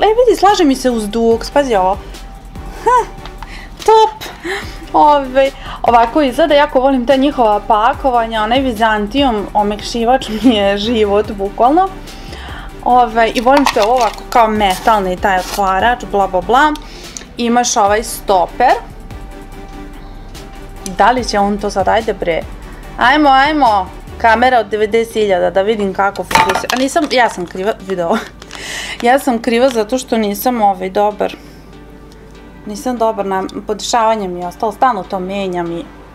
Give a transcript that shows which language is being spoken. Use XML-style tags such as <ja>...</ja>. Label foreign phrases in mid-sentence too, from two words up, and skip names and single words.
<sr>Vidi, slaže mi se uz duks, pazi ovo. Top! Ovako izgleda, jako volim ta njihova pakovanja, onaj Vizantijum omekšivač mi je život, bukvalno. I volim što je ovo ovako kao metalni taj otvarač, bla bla bla. Imaš ovaj stoper. Da li će on to sad, ajde bre. Ajmo, kamera od 90.000 da vidim kako fokusira. A nisam, ja sam kriva, video. Ja sam kriva zato što nisam dobar. Nisam dobar na podešavanje mi je ostalo, stalno to menjam i...</sr>